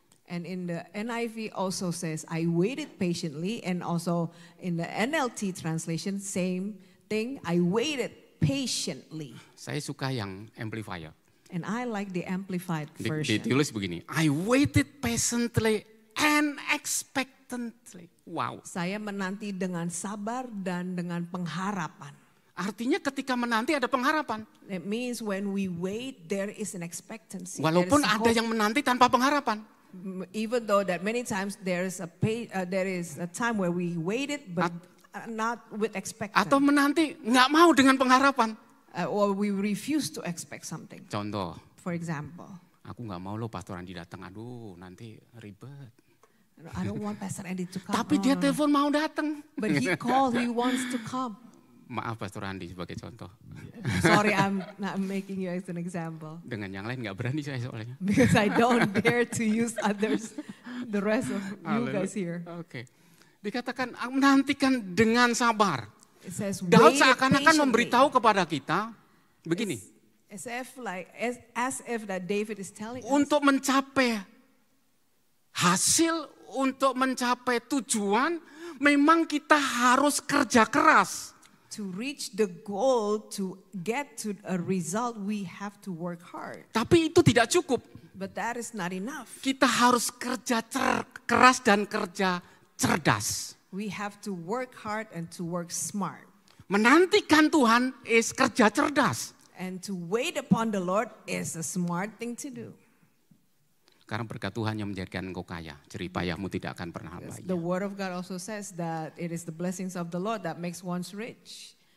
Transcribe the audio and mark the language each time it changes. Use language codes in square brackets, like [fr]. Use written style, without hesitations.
[en] And in the NIV also says I waited patiently, and also in the NLT translation same thing, I waited patiently. [id] Saya suka yang amplifier. [en] And I like the amplified version. [id] Ditulis begini, [en] I waited patiently and expectantly. Wow. [id] Saya menanti dengan sabar dan dengan pengharapan. Artinya ketika menanti ada pengharapan. [en] It means when we wait, there is an expectancy. [id] Walaupun ada yang menanti tanpa pengharapan. [en] Even though that many times there is a time where we waited, but not with expectancy. [id] Atau menanti nggak mau dengan pengharapan. [en] Or we refuse to expect something. [id] Contoh. [en] For example. [id] Aku nggak mau loh Pastor Andi datang, aduh nanti ribet. [en] I don't want Pastor Andy to come. [id] Tapi dia telepon mau datang. [en] But he called, he wants to come. [id] Maaf Pastor Andi sebagai contoh. [en] Sorry, I'm not making you as an example. [id] Dengan yang lain nggak berani saya soalnya. [en] Because I don't dare to use others, the rest of you guys here. [id] Oke. Dikatakan menantikan dengan sabar. [en] It says, [id] Daud [en] wait [id] seakan-akan [en] patiently. [id] memberitahu kepada kita begini. [en] As if that David is telling us. [id] Untuk mencapai hasil, untuk mencapai tujuan, memang kita harus kerja keras. [en] To reach the goal, to get to a result, we have to work hard. [id] Tapi itu tidak cukup. [en] But that is not enough. [id] Kita harus kerja keras dan kerja cerdas. [en] We have to work hard and to work smart. [id] Menantikan Tuhan is kerja cerdas. [en] And to wait upon the Lord is a smart thing to do. [id] Karena berkat Tuhan yang menjadikan engkau kaya, jerih payahmu tidak akan pernah habis. [en] The word of God also says that it is the blessings of the Lord that makes one rich.